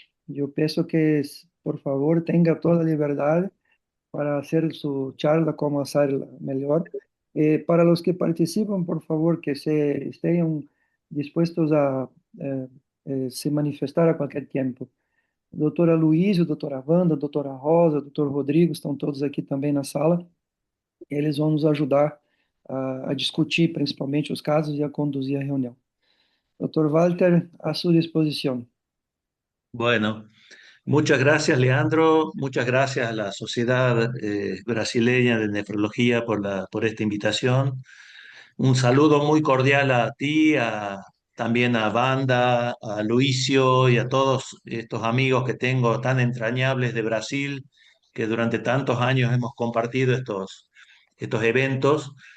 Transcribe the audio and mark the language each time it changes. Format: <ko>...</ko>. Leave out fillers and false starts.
<es>Yo pienso que, por favor, tenga toda la libertad para hacer su charla, cómo hacerla mejor. Para los que participan, por favor, que estén dispuestos</es> <pt>a se manifestar</pt> <es>a cualquier tiempo.</es> <pt>Doutora Luísa, doutora Wanda, doutora Rosa, doutor Rodrigo, estão todos aqui também na sala. Eles vão nos ajudar a discutir principalmente os casos e a conduzir a reunião. Doutor Walter, à sua disposição.</pt> <es>bueno, muchas gracias, Leandro. Muchas gracias a la Sociedad Brasileña de Nefrología por esta invitación. Un saludo muy cordial a ti, también a Banda, a Luicio y a todos estos amigos que tengo tan entrañables de Brasil, que durante tantos años hemos compartido estos eventos.</es>